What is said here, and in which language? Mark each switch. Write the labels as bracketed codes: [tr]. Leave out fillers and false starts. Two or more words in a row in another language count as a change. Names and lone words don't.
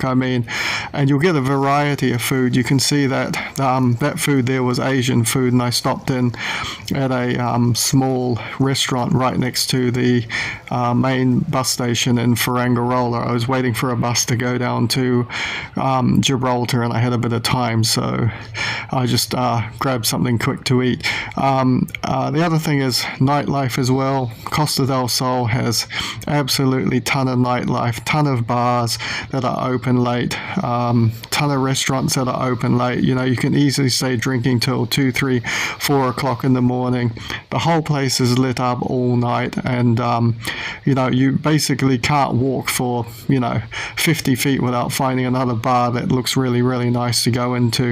[en] I mean, and you'll get a variety of food. You can see that that food there was Asian food, and I stopped in at a small restaurant right next to the main bus station in Fuengirola. I was waiting for a bus to go down to Gibraltar, and I had a bit of time, so I just grabbed something quick to eat. The other thing is nightlife as well. Costa del Sol has absolutely ton of nightlife, ton of bars that are open late, ton of restaurants that are open late. You can easily stay drinking till 2, 3, 4 o'clock in the morning. The whole place is lit up all night, and you basically can't walk for 50 feet without finding another bar that looks really, really nice to go into.